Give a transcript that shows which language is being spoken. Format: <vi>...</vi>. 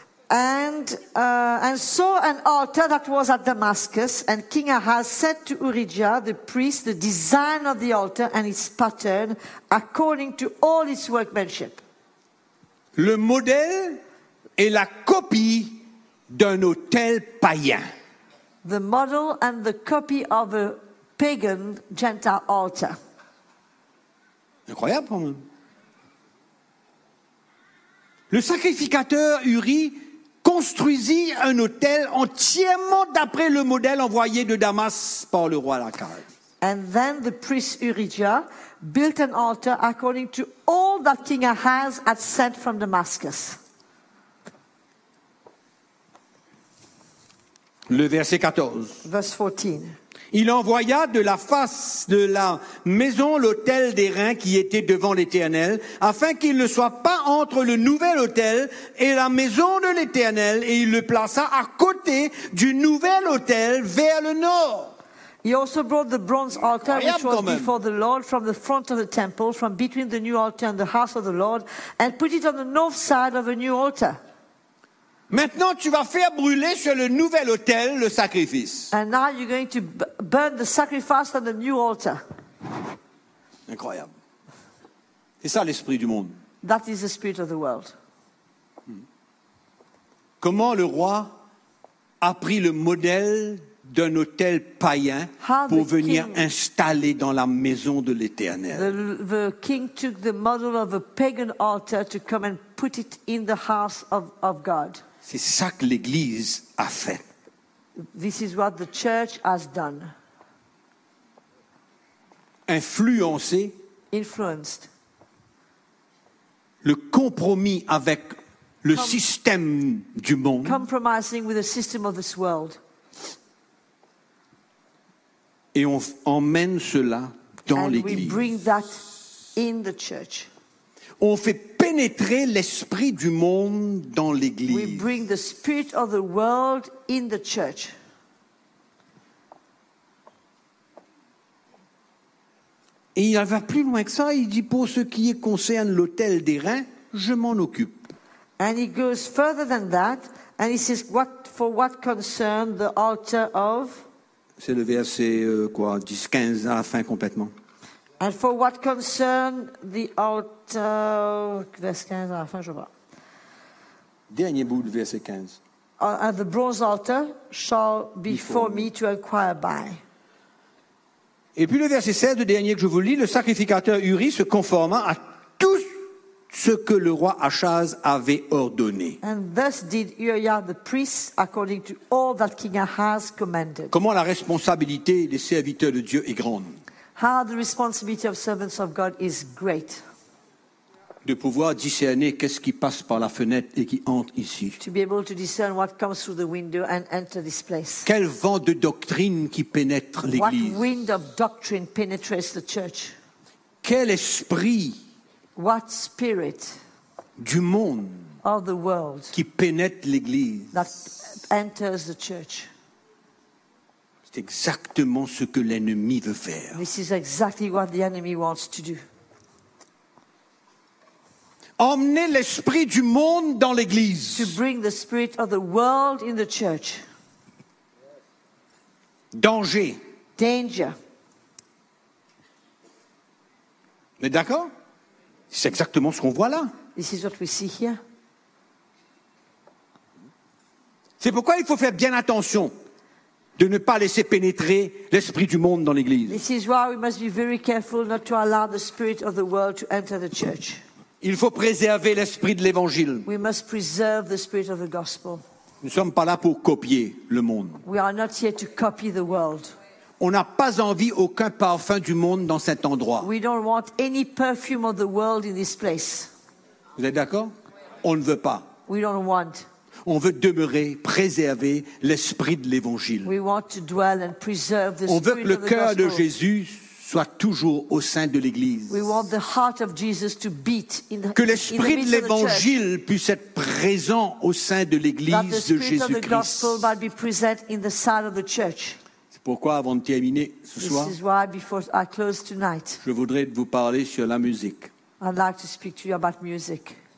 <en>And saw an altar that was at Damascus, and King Ahaz said to Urijah the priest the design of the altar and its pattern according to all its workmanship.</en> <fr>Le modèle est la copie d'un autel païen.</fr> <en>The model and the copy of a pagan Gentile altar.</en> <fr>Incroyable. Le sacrificateur Uri construisit un autel entièrement d'après le modèle envoyé de Damas par le roi Achaz.</fr> <en>And then the priest Urijah built an altar according to all that King Ahaz had sent from Damascus.</en> <fr>Le verset 14.</fr> <en>Verse 14.</en> <fr>Il envoya de la face de la maison l'autel des reins qui était devant l'Éternel, afin qu'il ne soit pas entre le nouvel autel et la maison de l'Éternel, et il le plaça à côté du nouvel autel vers le nord.</fr> <en>He also brought the bronze altar which was before the Lord from the front of the temple, from between the new altar and the house of the Lord, and put it on the north side of the new altar.</en> <fr>Maintenant, tu vas faire brûler sur le nouvel autel le sacrifice.</fr> <en>And now you're going to burn the sacrifice on the new altar.</en> <fr>Incroyable. C'est ça l'esprit du monde.</fr> <en>That is the spirit of the world.</en> <fr>Comment le roi a pris le modèle d'un autel païen pour venir installer dans la maison de l'Éternel.</fr> <en>The king took the model of a pagan altar to come and put it in the house of God.</en> <fr>C'est ça que l'Église a fait.</fr> <en>This is what the church has done.</en> <fr>Influencé.</fr> <en>Influenced.</en> <fr>Le compromis avec le système du monde.</fr> <en>Compromising with the system of this world.</en> <fr>Et on emmène cela dans l'Église.</fr> <en>And we bring that in the church.</en> <fr>On fait pénétrer l'esprit du monde dans l'Église.</fr> <en>We bring the spirit of the world in the church.</en> <fr>Et il va plus loin que ça. Il dit, pour ce qui concerne l'autel des reins, je m'en occupe.</fr> <en>And he goes further than that, and he says, what, for what concerns the altar of?</en> <fr>C'est le verset 10-15 à la fin complètement.</fr> <en>And for what concern the altar, verse 15</en> <fr>à la fin, je vois. Dernier bout du verset 15.</fr> <en>And the bronze altar shall be before me to inquire by.</en> <fr>Et puis le verset 16, le dernier que je vous lis, le sacrificateur Uri se conforma à tout ce que le roi Achaz avait ordonné.</fr> <en>And thus did Uriah the priest according to all that King Ahaz commanded.</en> <fr>Comment la responsabilité des serviteurs de Dieu est grande.</fr> <en>How the responsibility of servants of God is great.</en> <fr>De pouvoir discerner qu'est-ce qui passe par la fenêtre et qui entre ici.</fr> <en>To be able to discern what comes through the window and enter this place.</en> <fr>Quel vent de doctrine qui pénètre l'église.</fr> <en>What wind of doctrine penetrates the church.</en> <fr>Quel esprit.</fr> <en>What spirit</en> <fr>du monde</fr> <en>of the world</en> <fr>qui pénètre l'église</fr> <en>that enters the church.</en> <fr>C'est exactement ce que l'ennemi veut faire.</fr> <en>This is exactly what the enemy wants to do.</en> <fr>Emmener l'esprit du monde dans l'église.</fr> <en>To bring the spirit of the world in the church.</en> <fr>Danger.</fr> <en>Danger.</en> <fr>Vous êtes d'accord? C'est exactement ce qu'on voit là.</fr> <en>This is what we see here.</en> <fr>C'est pourquoi il faut faire bien attention de ne pas laisser pénétrer l'esprit du monde dans l'église.</fr> <en>This is why we must be very careful not to allow the spirit of the world to enter the church.</en> <fr>Il faut préserver l'esprit de l'évangile.</fr> <en>We must preserve the spirit of the gospel.</en> <fr>Nous ne sommes pas là pour copier le monde.</fr> <en>We are not here to copy the world.</en> <fr>On n'a pas envie aucun parfum du monde dans cet endroit.</fr> <en>We don't want any perfume of the world in this place.</en> <fr>Vous êtes d'accord? On ne veut pas.</fr> <en>We don't want.</en> <fr>On veut demeurer, préserver l'esprit de l'évangile.</fr> <en>We want to dwell and preserve the spirit.</en> <fr>On veut que le cœur de Jésus soit toujours au sein de l'église.</fr> <en>We want the heart of Jesus to beat in the,</en> <fr>que l'esprit de l'évangile puisse être présent au sein de l'église de Jésus-Christ.</fr> <en>That the spirit of the gospel might be present in the side of the church.</en> <fr>Pourquoi, avant de terminer ce soir,</fr> <en>this is why before I close tonight,</en> <fr>je voudrais vous parler sur la musique.</fr> <en>I'd like to speak to you about music.</en>